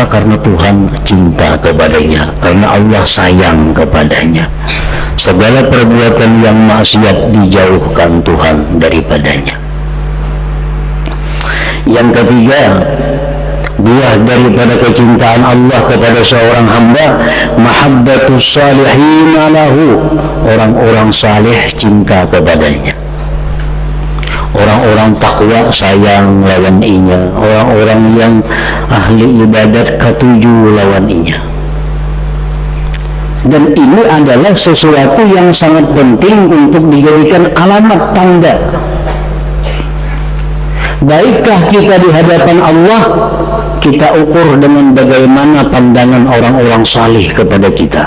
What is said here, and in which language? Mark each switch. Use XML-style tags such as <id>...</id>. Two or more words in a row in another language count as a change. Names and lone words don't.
<id>Karena Tuhan cinta kepadanya, karena Allah sayang kepadanya. Segala perbuatan yang maksiat dijauhkan Tuhan daripadanya. Yang ketiga, buah daripada kecintaan Allah kepada seorang hamba,</id> <ar>محبة الصالحين له,</ar> <id>orang-orang saleh cinta kepadanya. Orang-orang takwa sayang lawan inya, orang-orang yang ahli ibadat</id> <bjn>ketuju lawan inya.</bjn> <id>Dan ini adalah sesuatu yang sangat penting untuk dijadikan alamat tanda. Baikkah kita di hadapan Allah, kita ukur dengan bagaimana pandangan orang-orang salih kepada kita.</id>